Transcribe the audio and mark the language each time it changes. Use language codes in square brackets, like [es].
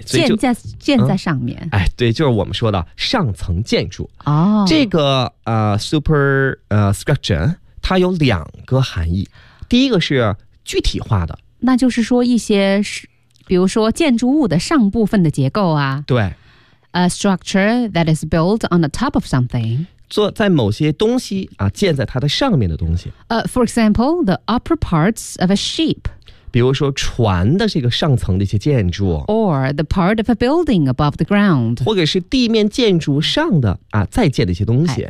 [zh] 建在上面，哎，对，就是我们说的上层建筑。哦，这个superstructure 它有两个含义，第一个是具体化的，那就是说一些比如说建筑物的上部分的结构啊，对 [en] ，a structure that is built on the top of something。 [zh] 做在某些东西啊，建在它的上面的东西。 [en] For example, the upper parts of a ship。 [zh] 比如说船的这个上层的一些建筑。 [en] Or the part of a building above the ground。 [zh] 或者是地面建筑上的啊，再建的一些东西。